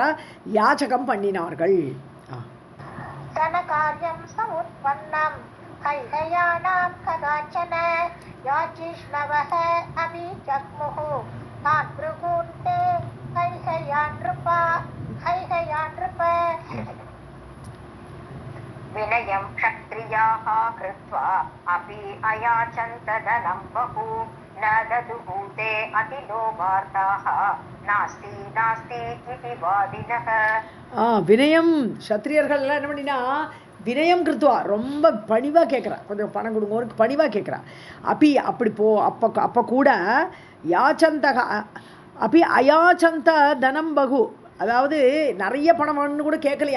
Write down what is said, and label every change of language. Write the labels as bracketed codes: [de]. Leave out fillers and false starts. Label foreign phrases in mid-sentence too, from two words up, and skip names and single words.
[ta] யாச்சகம் பண்ணினார்கள். [sa] धनकार्यं समुत्पन्नं कैकयानां कदाचन याचिष्णवः अभिजग्मुः तान् भृगून् ते कैकयनृपाः कैकयनृप विनयं क्षत्रियाः कृत्वा अपि अयाचन्त धनं बहु न ददुः ते अतिलोभार्ताः नास्ति नास्ति इति वादिनः. [ta] வினயம் சத்திரியர்கள் எல்லாம் என்ன பண்ணினா [sa] विनयं कृत्वा, [ta] ரொம்ப பணிவாக கேட்குறா, கொஞ்சம் பணம் கொடுங்க பணிவாக கேட்குறா. அப்படி அப்போ கூட யாச்சந்தக அப்படி [sa] अयाचन्त धनं बहु, [ta] அதாவது நிறைய பணம் வேணும்னு கூட கேட்கலையா.